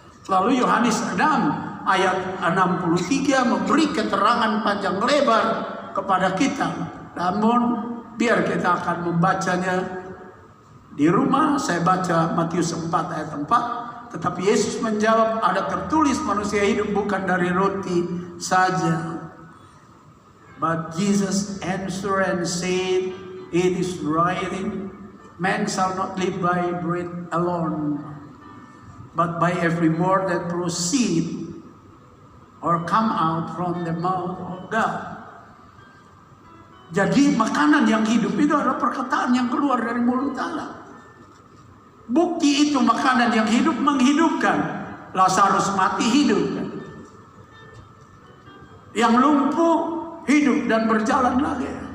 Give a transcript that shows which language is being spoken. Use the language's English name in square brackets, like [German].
[Indonesian] Lalu Yohanes 6 ayat 63 memberi keterangan panjang lebar kepada kita. Namun biar kita akan membacanya di rumah. Saya baca Matius 4 ayat 4. Tetapi Yesus menjawab, "Ada tertulis manusia hidup bukan dari roti saja." [English] But Jesus answered and said, "It is written, man shall not live by bread alone, but by every word that proceed or come out from the mouth of God." [Indonesian] Jadi makanan yang hidup itu adalah perkataan yang keluar dari mulut Allah. Bukti itu makanan yang hidup menghidupkan. Lazarus mati, hidup. Yang lumpuh hidup dan berjalan lagi.